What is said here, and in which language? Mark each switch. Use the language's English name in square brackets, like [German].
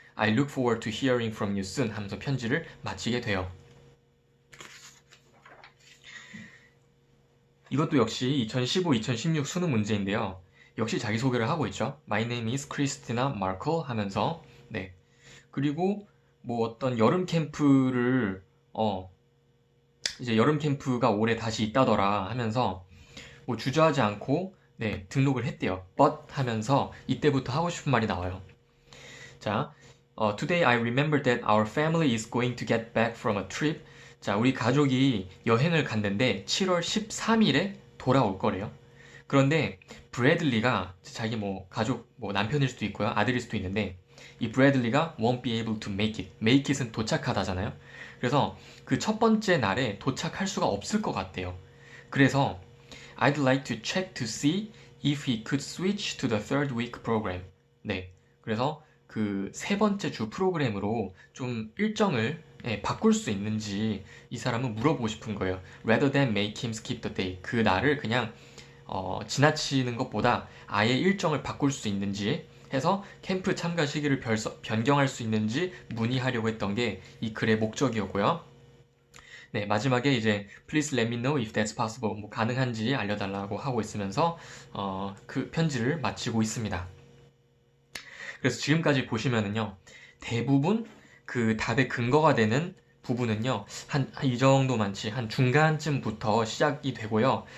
[English] I look forward to hearing from you soon [Korean] 하면서 편지를 마치게 돼요. 이것도 역시 2015-2016 수능 문제인데요. 역시 자기소개를 하고 있죠. [English] My name is Christina Markle [Korean] 하면서, 네. 그리고 뭐 어떤 여름 캠프를 이제 여름 캠프가 올해 다시 있다더라 하면서 뭐 주저하지 않고 네, 등록을 했대요. But 하면서 이때부터 하고 싶은 말이 나와요. [English] 자, Today I remember that our family is going to get back from a trip. [Korean] 자, 우리 가족이 여행을 갔는데 7월 13일에 돌아올 거래요. 그런데 브래들리가 자기 뭐 가족 뭐 남편일 수도 있고요. 아들일 수도 있는데 이 브래들리가 [English] won't be able to make it. [Korean] make it은 도착하다잖아요. 그래서 그 첫 번째 날에 도착할 수가 없을 것 같대요. [English] 그래서 I'd like to check to see if he could switch to the third week program. [Korean] 네. 그래서 그 세 번째 주 프로그램으로 좀 일정을 바꿀 수 있는지 이 사람은 물어보고 싶은 거예요. [English] Rather than make him skip the day. [Korean] 그 날을 그냥 지나치는 것보다 아예 일정을 바꿀 수 있는지 해서 캠프 참가 시기를 변경할 수 있는지 문의하려고 했던 게 이 글의 목적이었고요. 네, 마지막에 이제 [English] Please let me know if that's possible. [Korean] 뭐 가능한지 알려달라고 하고 있으면서 그 편지를 마치고 있습니다. 그래서 지금까지 보시면은요, 대부분 그 답의 근거가 되는 부분은요, 이 정도 많지, 한 중간쯤부터 시작이 되고요.